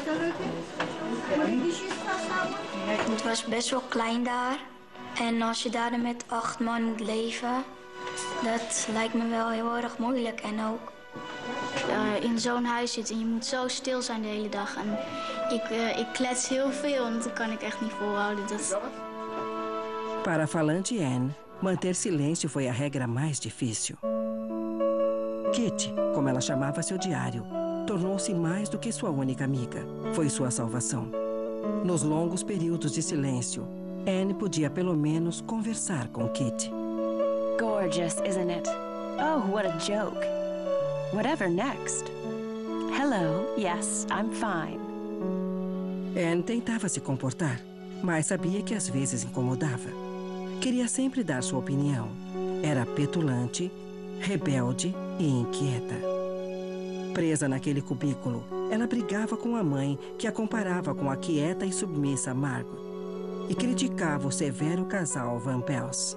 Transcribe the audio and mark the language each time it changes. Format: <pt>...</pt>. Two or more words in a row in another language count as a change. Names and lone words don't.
<nl>Het was best wel klein daar. En als je daar met 8 man moet leven, dat lijkt me wel heel erg moeilijk. En ook in zo'n huis zitten en je moet zo stil zijn de hele dag. En ik klets heel veel en dat kan ik echt niet volhouden.</nl> <pt>Para a falante Anne, manter silêncio foi a regra mais difícil. Kitty, como ela chamava seu diário, tornou-se mais do que sua única amiga. Foi sua salvação. Nos longos períodos de silêncio, Anne podia pelo menos conversar com Kitty.</pt> <en>Gorgeous, isn't it? Oh, what a joke. Whatever next? Hello, yes, I'm fine.</en> <pt>Anne tentava se comportar, mas sabia que às vezes incomodava. Queria sempre dar sua opinião. Era petulante, rebelde e inquieta. Presa naquele cubículo, ela brigava com a mãe, que a comparava com a quieta e submissa Margot, e criticava o severo casal Van Pels.</pt>